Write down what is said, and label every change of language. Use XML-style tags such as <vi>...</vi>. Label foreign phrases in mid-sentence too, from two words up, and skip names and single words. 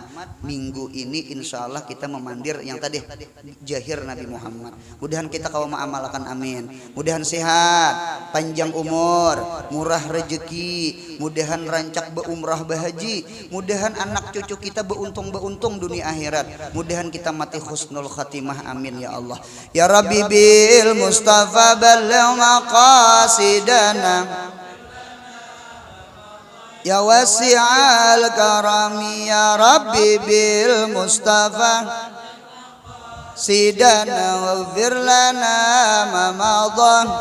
<bjn>Minggu ini</bjn> <ar>إن شاء الله</ar> <bjn>kita memandir yang tadi zahir Nabi Muhammad. Mudahan kita kau mengamalkan, amin. Mudahan sehat, panjang umur, murah rezeki. Mudahan rancak beumrah bahaji. Mudahan anak cucu kita beuntung dunia akhirat. Mudahan kita mati</bjn> <ar>حسن الخاتمة, آمين يا الله. يا ربي بالمصطفى بلغ مقاصدنا يا واسع الكرم يا ربي بالمصطفى سدنا واغفر لنا ما مضى</ar>